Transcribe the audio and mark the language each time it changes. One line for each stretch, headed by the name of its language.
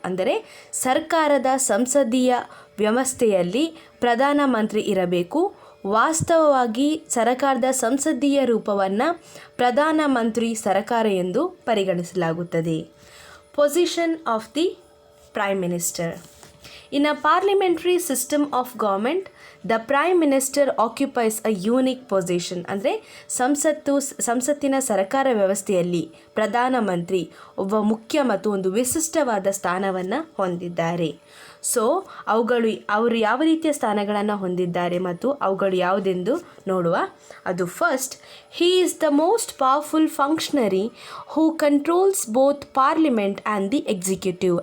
Kannada: ಅಂದರೆ ಸರ್ಕಾರದ ಸಂಸದೀಯ ವ್ಯವಸ್ಥೆಯಲ್ಲಿ ಪ್ರಧಾನಮಂತ್ರಿ ಇರಬೇಕು. ವಾಸ್ತವವಾಗಿ ಸರ್ಕಾರದ ಸಂಸದೀಯ ರೂಪವನ್ನು ಪ್ರಧಾನಮಂತ್ರಿ ಸರ್ಕಾರ ಎಂದು ಪರಿಗಣಿಸಲಾಗುತ್ತದೆ.
English: Position of the prime minister. In a parliamentary system of government, the prime minister occupies a unique position.
Kannada: ಅಂದರೆ ಸಂಸತ್ತಿನ ಸರ್ಕಾರ ವ್ಯವಸ್ಥೆಯಲ್ಲಿ ಪ್ರಧಾನಮಂತ್ರಿ ಒಬ್ಬ ಮುಖ್ಯ ಮತ್ತು ಒಂದು ವಿಶಿಷ್ಟವಾದ ಸ್ಥಾನವನ್ನು ಹೊಂದಿದ್ದಾರೆ. ಸೊ ಅವರು ಯಾವ ರೀತಿಯ ಸ್ಥಾನಗಳನ್ನು ಹೊಂದಿದ್ದಾರೆ ಮತ್ತು ಅವುಗಳು ಯಾವುದೆಂದು ನೋಡುವ. ಅದು
English: First, he is the most powerful functionary who controls both parliament and the executive.